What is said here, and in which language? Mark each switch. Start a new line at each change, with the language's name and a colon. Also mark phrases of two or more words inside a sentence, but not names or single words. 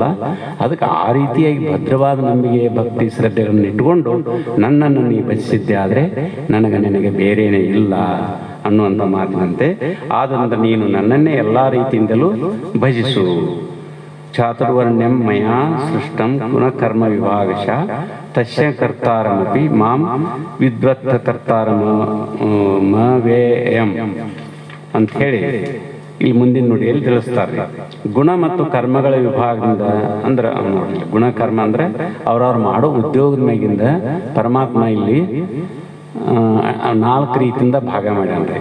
Kannada: ಅದಕ್ಕೆ ಆ ರೀತಿಯಾಗಿ ಭದ್ರವಾದ ನಂಬಿಕೆ, ಭಕ್ತಿ, ಶ್ರದ್ಧೆಗಳನ್ನು ಇಟ್ಟುಕೊಂಡು ನನ್ನನ್ನು ನೀ ಭಜಿಸಿದ್ದೆ ಆದರೆ ನಿನಗೆ ಬೇರೇನೇ ಇಲ್ಲ ಅನ್ನುವಂಥ ಮಾತಿನಂತೆ. ಆದ್ದರಿಂದ ನೀನು ನನ್ನನ್ನೇ ಎಲ್ಲ ರೀತಿಯಿಂದಲೂ ಭಜಿಸು.
Sanskrit: ಚಾತುರ್ವರ್ಣ್ಯಂ ಮಯಾ ಸೃಷ್ಟಂ ಪುನಃ ಕರ್ಮ ವಿಭಾಗಶಃ ತಸ್ಯ ಕರ್ತಾರಮಪಿ ಮಾಂ ವಿದ್ವತ್ತ ಕರ್ತಾರಮವೇಯಂ
Kannada: ಅಂತ ಹೇಳಿ ಈ ಮುಂದಿನ ನುಡಿಯಲ್ಲಿ ತಿಳಿಸ್ತಾರೆ. ಗುಣ ಮತ್ತು ಕರ್ಮಗಳ ವಿಭಾಗದಿಂದ ಅಂದ್ರೆ ನೋಡಿ, ಗುಣ ಕರ್ಮ ಅಂದ್ರೆ ಅವ್ರವ್ರು ಮಾಡೋ ಉದ್ಯೋಗದ ಮ್ಯಾಗಿಂದ ಪರಮಾತ್ಮ ಇಲ್ಲಿ 4 ರೀತಿಯಿಂದ ಭಾಗ ಮಾಡ್ಯಾನ್ರಿ.